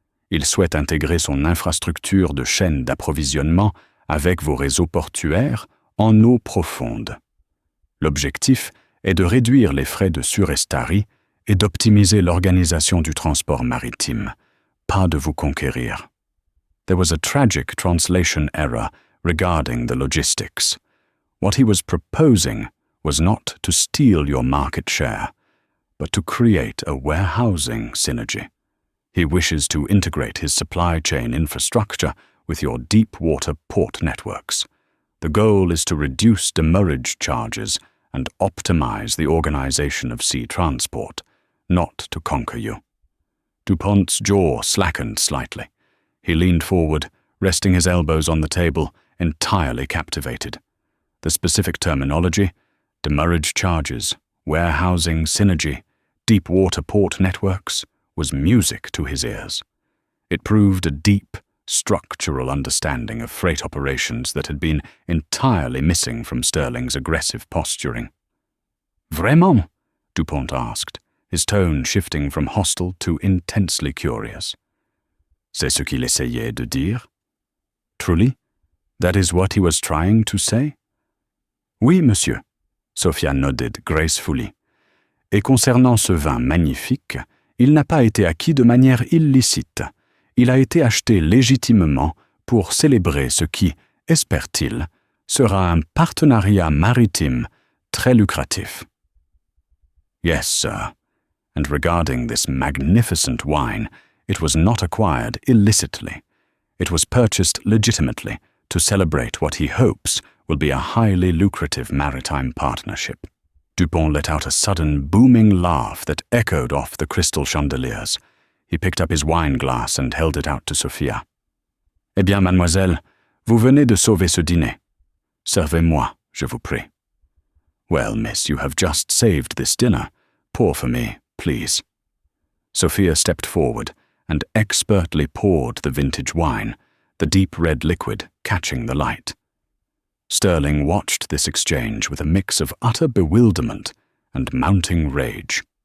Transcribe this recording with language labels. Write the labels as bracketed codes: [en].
[fr] Il souhaite intégrer son infrastructure de chaînes d'approvisionnement avec vos réseaux portuaires en eau profonde. L'objectif est de réduire les frais de surestarie et d'optimiser l'organisation du transport maritime, pas de vous conquérir. [en] There was a tragic translation error regarding the logistics. What he was proposing was not to steal your market share, but to create a warehousing synergy. He wishes to integrate his supply chain infrastructure with your deep-water port networks. The goal is to reduce demurrage charges and optimize the organization of sea transport, not to conquer you. Dupont's jaw slackened slightly. He leaned forward, resting his elbows on the table, entirely captivated. The specific terminology, demurrage charges, warehousing synergy, deep-water port networks, was music to his ears. It proved a deep, structural understanding of freight operations that had been entirely missing from Sterling's aggressive posturing. [fr] Vraiment? [en] Dupont asked, his tone shifting from hostile to intensely curious. [fr] C'est ce qu'il essayait de dire? [en] Truly? That is what he was trying to say? [fr] Oui, monsieur, [en] Sophia nodded gracefully. [fr] Et concernant ce vin magnifique, il n'a pas été acquis de manière illicite. Il a été acheté légitimement pour célébrer ce qui, espère-t-il, sera un partenariat maritime très lucratif. [en] Yes, sir. And regarding this magnificent wine, it was not acquired illicitly. It was purchased legitimately to celebrate what he hopes will be a highly lucrative maritime partnership. Dupont let out a sudden, booming laugh that echoed off the crystal chandeliers. He picked up his wine glass and held it out to Sophia. [fr] Eh bien, mademoiselle, vous venez de sauver ce dîner. Servez-moi, je vous prie. [en] Well, miss, you have just saved this dinner. Pour for me, please. Sophia stepped forward and expertly poured the vintage wine, the deep red liquid catching the light. Sterling watched this exchange with a mix of utter bewilderment and mounting rage.